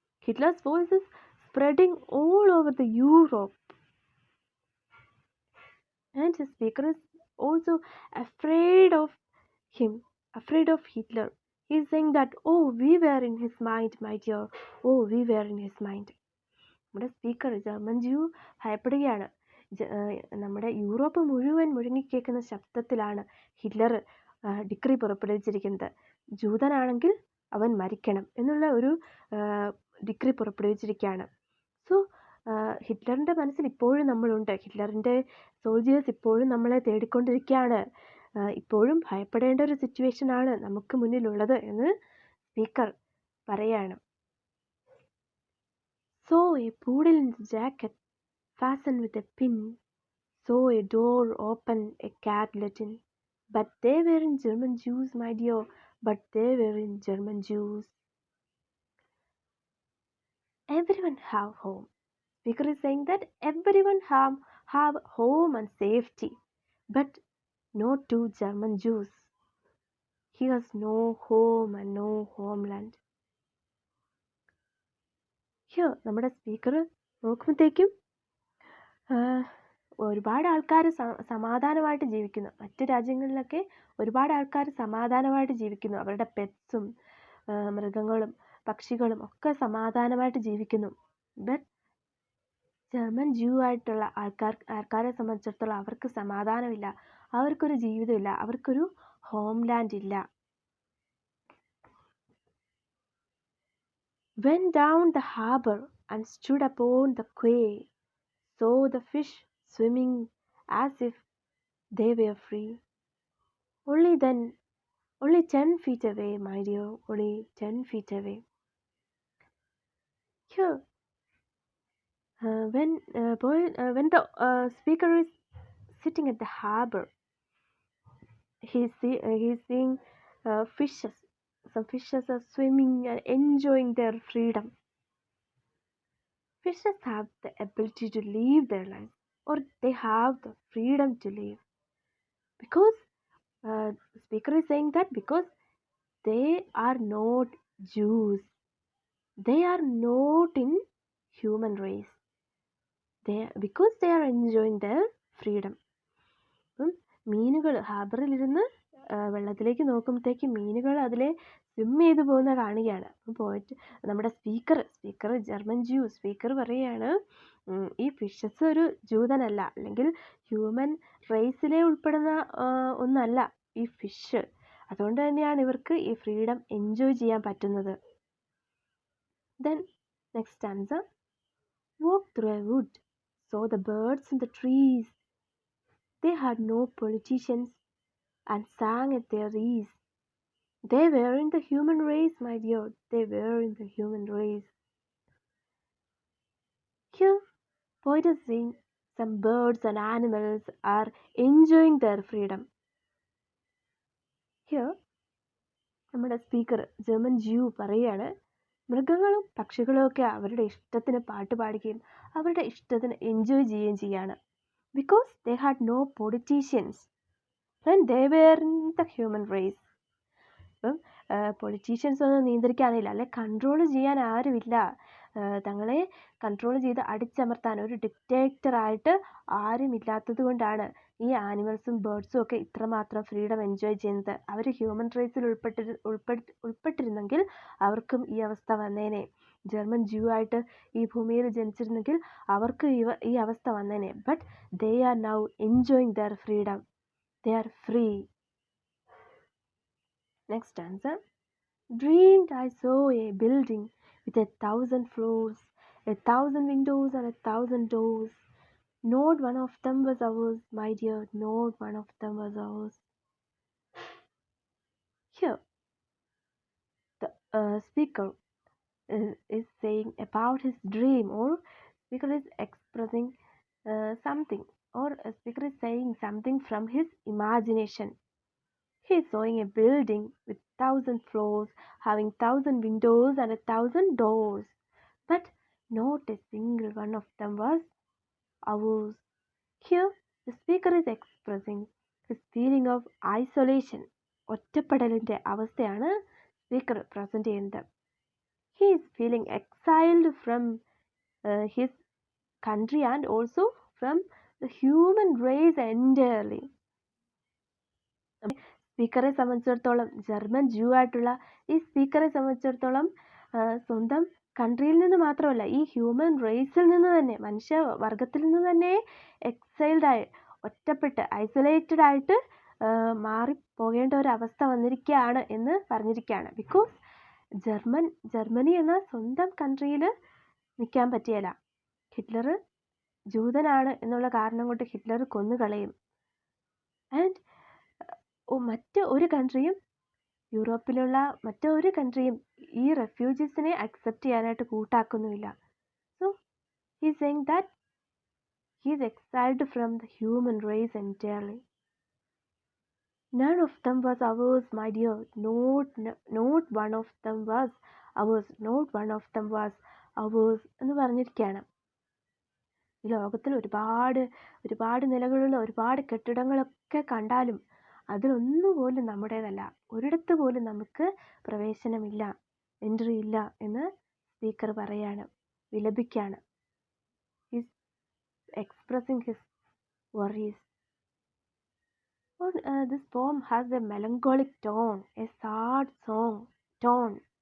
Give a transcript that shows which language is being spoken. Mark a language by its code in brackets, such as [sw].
[en] Hitler's voice is spreading all over the Europe, and his speaker is also afraid of him, afraid of Hitler. He's saying that, oh, we were in his mind, my dear. Oh, we were in his mind. [ml] നമ്മുടെ speaker German ജ്യൂ ഭയപ്പെടുകയാണ്. നമ്മുടെ Europe മുഴുവൻ മുഴങ്ങിക്കേൾക്കുന്ന ശബ്ദത്തിലാണ് Hitler decree പുറപ്പെടുവിച്ചിരിക്കുന്നത്. ജൂതനാണെങ്കിൽ അവൻ മരിക്കണം എന്നുള്ള ഒരു decree പുറപ്പെടുവിച്ചിരിക്കുകയാണ്. So ഹിറ്റ്ലറിൻ്റെ മനസ്സിൽ ഇപ്പോഴും നമ്മളുണ്ട്. ഹിറ്റ്ലറിൻ്റെ soldiers ഇപ്പോഴും നമ്മളെ തേടിക്കൊണ്ടിരിക്കുകയാണ്. ഇപ്പോഴും ഭയപ്പെടേണ്ട ഒരു സിറ്റുവേഷനാണ് നമുക്ക് മുന്നിലുള്ളത് എന്ന് സ്പീക്കർ പറയാണ്. [en] Saw a poodle in the jacket fastened with a pin. Saw a door open, a cat let in. But they weren't German Jews, my dear. But they weren't German Jews. Everyone have home. Speaker is saying that everyone have home and safety. But no two German Jews. He has no home and no homeland. [ml] Here, നമ്മുടെ speaker നോക്കുമ്പോഴത്തേക്കും ഒരുപാട് ആൾക്കാർ സമാധാനമായിട്ട് ജീവിക്കുന്നു. മറ്റ് രാജ്യങ്ങളിലൊക്കെ ഒരുപാട് ആൾക്കാർ സമാധാനമായിട്ട് ജീവിക്കുന്നു. അവരുടെ പെറ്റ്സും മൃഗങ്ങളും പക്ഷികളും ഒക്കെ സമാധാനമായിട്ട് ജീവിക്കുന്നു. ബട്ട് ജർമ്മൻ ജ്യൂ ആയിട്ടുള്ള ആൾക്കാരെ സംബന്ധിച്ചിടത്തോളം അവർക്ക് സമാധാനമില്ല, അവർക്കൊരു ജീവിതമില്ല, അവർക്കൊരു ഹോംലാൻഡ് ഇല്ല. [en] Went down the harbor and stood upon the quay, saw the fish swimming as if they were free. Only then, only 10 feet away, my dear, only 10 feet away. Here, when the speaker is sitting at the harbor, he's seeing fishes. Some fishes are swimming and enjoying their freedom. Fishes have the ability to live their lives, or they have the freedom to live. Because the speaker is saying that because they are not Jews, they are not in human race. Because they are enjoying their freedom. [ml] മീനുകൾ ഹാർബറിലിരുന്ന് വെള്ളത്തിലേക്ക് നോക്കുമ്പോഴത്തേക്ക് മീനുകൾ അതിലെ swim ചെയ്ത് പോകുന്ന കാണുകയാണ്. പോയിട്ട് നമ്മുടെ സ്പീക്കർ ജർമ്മൻ ജ്യൂ സ്പീക്കർ പറയുകയാണ്, ഈ ഫിഷസ് ഒരു ജൂതനല്ല, അല്ലെങ്കിൽ ഹ്യൂമൻ റേസിലെ ഉൾപ്പെടുന്ന ഒന്നല്ല ഈ ഫിഷ്. അതുകൊണ്ട് തന്നെയാണ് ഇവർക്ക് ഈ ഫ്രീഡം എൻജോയ് ചെയ്യാൻ പറ്റുന്നത്. [en] Then next stanza. Walk through a wood, saw the birds in the trees. They had no politicians and sang at their ease. They were in the human race, my dear. They were in the human race. Here, poet is saying some birds and animals are enjoying their freedom. [ml] Here, നമ്മുടെ speaker German ജ്യൂ പറയാണ്, മൃഗങ്ങളും പക്ഷികളും ഒക്കെ അവരുടെ ഇഷ്ടത്തിന് പാട്ട് പാടുകയും അവരുടെ ഇഷ്ടത്തിന് എൻജോയ് ചെയ്യുകയും ചെയ്യാണ്. [en] Because they had no politicians and they were in the human race. [ml] ഇപ്പം പൊളിറ്റീഷ്യൻസ് ഒന്നും നിയന്ത്രിക്കാനില്ല, അല്ലെ കൺട്രോൾ ചെയ്യാൻ ആരുമില്ല. തങ്ങളെ കൺട്രോൾ ചെയ്ത് അടിച്ചമർത്താൻ ഒരു ഡിക്റ്റേറ്ററായിട്ട് ആരും ഇല്ലാത്തത് കൊണ്ടാണ് ഈ ആനിമൽസും ബേർഡ്സും ഒക്കെ ഇത്രമാത്രം ഫ്രീഡം എൻജോയ് ചെയ്യുന്നത്. അവർ ഹ്യൂമൻ റേസിൽ ഉൾപ്പെട്ടിരുന്നെങ്കിൽ അവർക്കും ഈ അവസ്ഥ വന്നേനെ. ജർമ്മൻ ജ്യൂ ആയിട്ട് ഈ ഭൂമിയിൽ ജനിച്ചിരുന്നെങ്കിൽ അവർക്ക് ഈ അവസ്ഥ വന്നേനെ. [en] But they are now enjoying their freedom. They are free. Next answer. Dreamed I saw a building with 1,000 floors, 1,000 windows and 1,000 doors. Not one of them was ours, my dear, not one of them was ours. Here, the speaker is saying about his dream, or speaker is expressing something, or a speaker is saying something from his imagination. He is showing a building with 1,000 floors, having 1,000 windows and 1,000 doors, but not a single one of them was ours. Here, the speaker is expressing his feeling of isolation. [ml] ഒറ്റപ്പെടലിൻ്റെ അവസ്ഥയാണ് speaker present ചെയ്യുന്നത്. [en] He is feeling exiled from his country and also from the human race entirely. [ml] സ്പീക്കറെ സംബന്ധിച്ചിടത്തോളം, German ജൂ ആയിട്ടുള്ള ഈ സ്പീക്കറെ സംബന്ധിച്ചിടത്തോളം സ്വന്തം കൺട്രിയിൽ നിന്ന് മാത്രമല്ല, ഈ ഹ്യൂമൻ റേസിൽ നിന്ന് തന്നെ, മനുഷ്യവർഗത്തിൽ നിന്ന് തന്നെ എക്സൈൽഡായി, ഒറ്റപ്പെട്ട് ഐസൊലേറ്റഡ് ആയിട്ട് മാറിപ്പോകേണ്ട ഒരു അവസ്ഥ വന്നിരിക്കുകയാണ് എന്ന് പറഞ്ഞിരിക്കുകയാണ്. ബിക്കോസ് ജർമ്മനി എന്ന സ്വന്തം കൺട്രിയിൽ നിൽക്കാൻ പറ്റിയല്ല. ഹിറ്റ്ലർ ജൂതനാണ് എന്നുള്ള കാരണം കൊണ്ട് ഹിറ്റ്ലർ കൊന്നുകളയും. ആൻഡ് മറ്റ് ഒരു കൺട്രിയും, യൂറോപ്പിലുള്ള മറ്റൊരു കൺട്രിയും ഈ റെഫ്യൂജീസിനെ അക്സെപ്റ്റ് ചെയ്യാനായിട്ട് കൂട്ടാക്കുന്നുമില്ല. [en] So he is saying that he is exiled from the human race entirely. None of them was ours, my dear. Not one of them was ours. Not one of them was ours [ml] എന്ന് പറഞ്ഞിരിക്കുകയാണ്. ഈ ലോകത്തിൽ ഒരുപാട് നിലകളുള്ള ഒരുപാട് കെട്ടിടങ്ങളൊക്കെ കണ്ടാലും അതിലൊന്നുപോലും നമ്മുടേതല്ല. ഒരിടത്ത് പോലും നമുക്ക് പ്രവേശനമില്ല, എൻട്രി ഇല്ല എന്ന് സ്പീക്കർ പറയാണ്, വിലപിക്കുകയാണ്. [en] Is expressing his worries. This poem has a melancholic tone, a sad tone.